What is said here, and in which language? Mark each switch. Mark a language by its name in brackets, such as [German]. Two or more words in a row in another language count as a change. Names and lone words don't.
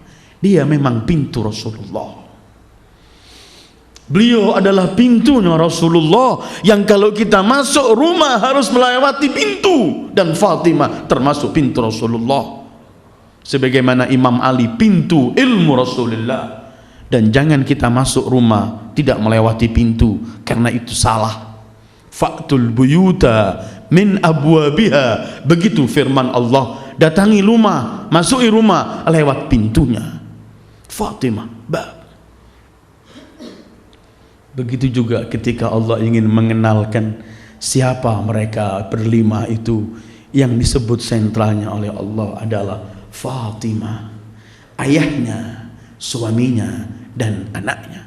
[Indonesian] Dia memang pintu Rasulullah. Beliau adalah pintunya Rasulullah yang kalau kita masuk rumah harus melewati pintu, dan Fatimah termasuk pintu Rasulullah. Sebagaimana Imam Ali pintu ilmu Rasulullah. Dan jangan kita masuk rumah tidak melewati pintu, karena itu salah. [Arabic] فأتوا البيوت من أبوابها, [Indonesian] begitu firman Allah. Datangi rumah, masuki rumah lewat pintunya. Fatimah bab. Begitu juga ketika Allah ingin mengenalkan siapa mereka berlima itu, yang disebut sentralnya oleh Allah adalah Fatimah, ayahnya, suaminya, dan anaknya.